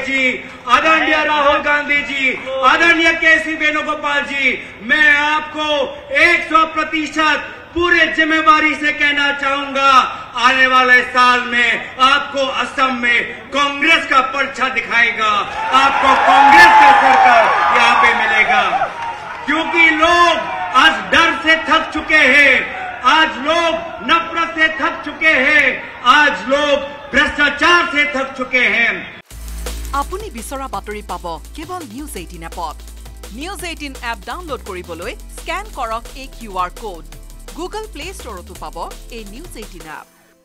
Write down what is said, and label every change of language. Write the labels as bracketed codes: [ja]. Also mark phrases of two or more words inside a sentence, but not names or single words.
[hi] जी आदरणीय राहुल गांधी जी आदरणीय केसी वेणुगोपाल जी मैं आपको 100% पूरे जिम्मेवारी से कहना चाहूंगा आने वाले साल में आपको असम में कांग्रेस का पर्चा दिखाएगा आपको कांग्रेस का सरकार यहाँ पे मिलेगा क्योंकि लोग आज डर से थक चुके हैं आज लोग नफरत से थक चुके हैं आज लोग भ्रष्टाचार से थक चुके हैं [as] আপুনি বিচৰা বাতৰি পাব কেৱল নিউজ 18 এপত নিউজ 18 এপ ডাউনলোড কৰিবলৈ স্ক্যান কৰক এই QR কোড Google Play Store to pabo a News 18 app.